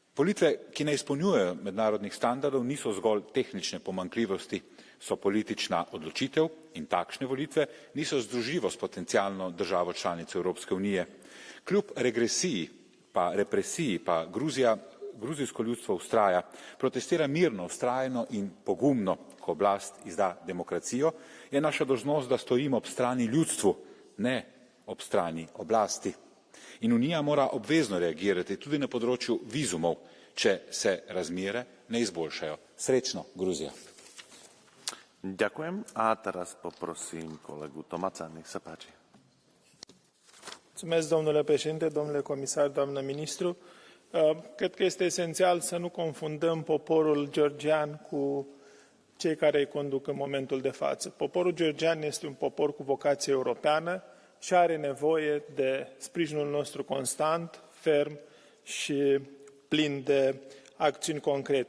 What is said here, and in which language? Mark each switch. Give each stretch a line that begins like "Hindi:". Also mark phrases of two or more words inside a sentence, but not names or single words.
Slovenian: Volitve, ki ne izpolnjujejo mednarodnih standardov, niso zgolj tehnične pomanjkljivosti, so politična odločitev in takšne volitve niso združljivo s potencialno državo članico Evropske unije. Kljub regresiji pa represiji pa gruzijsko ljudstvo vztraja, protestira mirno, vztrajno in pogumno, ko oblast izda demokracijo, je naša dolžnost, da stojimo ob strani ljudstvu, ne ob strani oblasti. In Unija mora obvezno reagirati tudi na področju vizumov, če se razmere ne izboljšajo. Srečno, Gruzija.
Slovak: Ďakujem. A teraz poprosím kolegu Tomaca, nech sa páči.
Romanian: Mulțumesc, domnule președinte, domnule comisar, doamnă ministru. Cred că este esențial să nu confundăm poporul georgian cu cei care îi conduc în momentul de față. Poporul georgian este un popor cu vocație europeană și are nevoie de sprijinul nostru constant, ferm și plin de acțiuni concrete.